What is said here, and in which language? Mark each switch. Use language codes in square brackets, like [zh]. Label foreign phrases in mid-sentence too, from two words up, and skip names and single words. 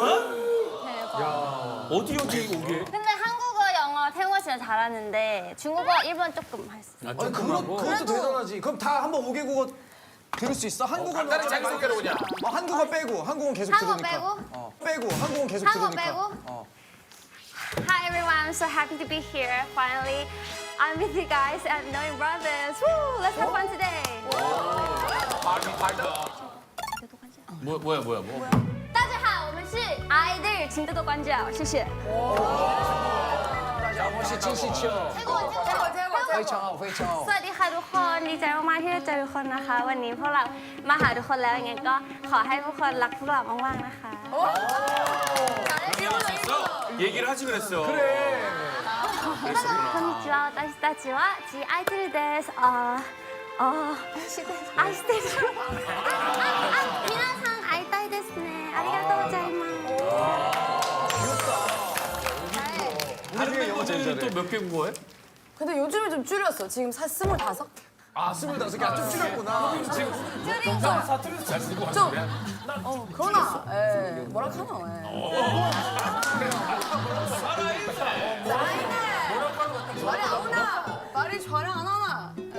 [ko] 어디 오게? 근데 한국어, 영어, 태국어 진짜 잘하는데 중국어, 일본 조금 할 수 있어. 그것도 대단하지. 그럼 다 한번 5개국어 들을 수 있어? 한국어는 간단히 자기소개로 그냥. 한국어 빼고 한국어는 계속 한국어 들으니까. 빼고 한국어는 계속 한국어 들으니까. 빼고? [en] Hi everyone, I'm so happy to be here. Finally, I'm with you guys and knowing brothers. Woo! Let's have fun today. [ko] 뭐야? [zh] 大家好，我们是 [ko] 아이들 진짜 관자， [zh] 谢谢。 [th] สวัสดีค่ะทุกคนดีใจมากๆที่ได้เจอทุกคนนะคะ วันนี้พวกเรามาหาทุกคนแล้วยังไงก็ขอให้ทุกคนรักพวกเรามากๆนะคะ [ko] 얘기를 하지 그랬어. [ja] こんにちは私たちは G アイドルです愛してる皆さん会いたいですねありがとうございます [ko] 다른 멤버들은 또 몇 개국어 해? 근데 요즘은 좀 줄였어. 지금 25? 25개. 좀 줄였구나. 사투리도 잘 쓰고 좀. 그러나. 뭐라 카노. 말이 잘안 하나.